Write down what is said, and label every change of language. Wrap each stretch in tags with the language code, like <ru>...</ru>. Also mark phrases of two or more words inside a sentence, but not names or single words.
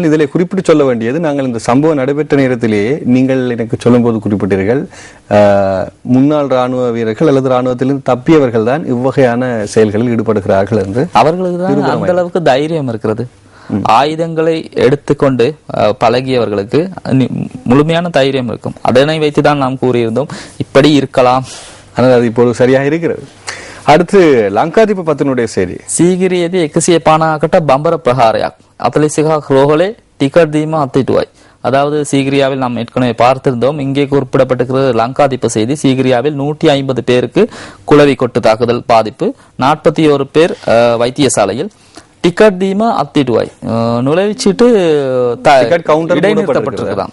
<ta>இதில் குறிப்பிட்டு சொல்ல வேண்டியது, நாங்கள் இந்த சம்பவம் நடைபெற்ற நேரத்திலேயே நீங்கள் எனக்கு சொல்லும் போது குறிப்பிட்டீர்கள், முன்னாள் ராணுவ வீரர்கள் அல்லது ராணுவத்திலிருந்து தப்பியவர்கள் தான் இவ்வகையான செயல்களில் ஈடுபடுகிறார்கள் என்று. அவர்களுக்கு தான் அந்த அளவுக்கு தைரியம் இருக்கிறது. ஆயுதங்களை எடுத்துக்கொண்டு பழகியவர்களுக்கு முழுமையான தைரியம் இருக்கும். அதனை வைத்துதான் நாம் கூறியிருந்தோம் இப்படி இருக்கலாம். ஆனால் அது இப்போது சரியாக இருக்கிறது. அடுத்து லங்காதீப பத்தினுடைய செய்தி.</ta> <si>සීගිරියේදී 150කට බඹර ප්‍රහාරයක් 45ක් රෝහලේ ටිකට් දීම අත්හිටුවයි.</si> <ta>அதாவது சீகிரியாவில் நாம் ஏற்கனவே பார்த்திருந்தோம். இங்கே குறிப்பிடப்பட்டிருக்கிறது லங்காதீப செய்தி. சீகிரியாவில் 150 பேருக்கு குளவி கொட்டு தாக்குதல் பாதிப்பு, 41 பேர் வைத்தியசாலையில்.</ta> <si>ටිකට් දීම අත්හිටුවයි</si> <ta>நுழைவுச்சீட்டு இடைநிறுத்தப்பட்டிருக்கிறான்.</ta>